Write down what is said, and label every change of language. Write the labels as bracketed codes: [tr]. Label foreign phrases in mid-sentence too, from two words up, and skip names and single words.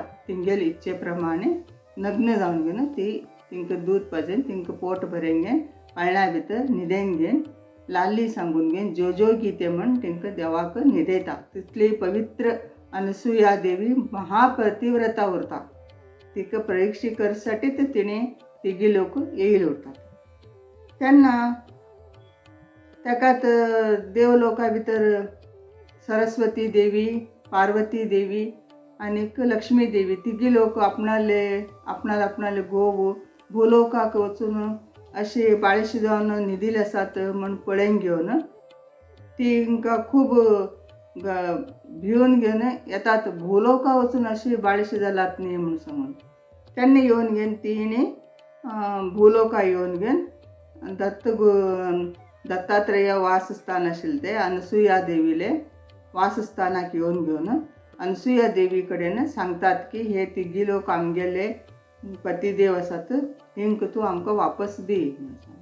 [kok] तिंगेले इच्छे प्रमाणे नग्न जावन घेवन ती तिंक दूध पाजयन तिंक पोट भरयन घेवन पाळण्या भितर न्हिदयन घेवन लाली सांगून घेवन जो जो गीते म्हण तिंक देवाक न्हिदयता. तितली पवित्र अनसुया देवी महापतिव्रता उरता. तिका परीक्षे करसाठी ते तिणे तिगी लोक येईल उरतात. तेन्ना ताकात देवलोका भितर सरस्वती देवी, पार्वती देवी आणि लक्ष्मी देवी तिगी लोक आपणाले घोव भूलोकाक वचून अशी बाळशी जावन न्हिदिल्ले आसात म्हण पळयन घेवन तिंकां खूब भिवन घेवन येतात. भूलोका वचून अशी बाळशी जालात न्ही म्हणून सांगून. तेन्ना येवन घेवन तिणे भूलोका येवन घेवन दत्तात्रेय वासस्थान आशिल्लें ते अनसुया देवीले वासस्थानाक येवन घेवन अनसुया देवी कडेन सांगतात की हे तिगी लोक आमगेले पतिदेव आसात, हिंक तूं आमकां वापस दी म्हणून सांग.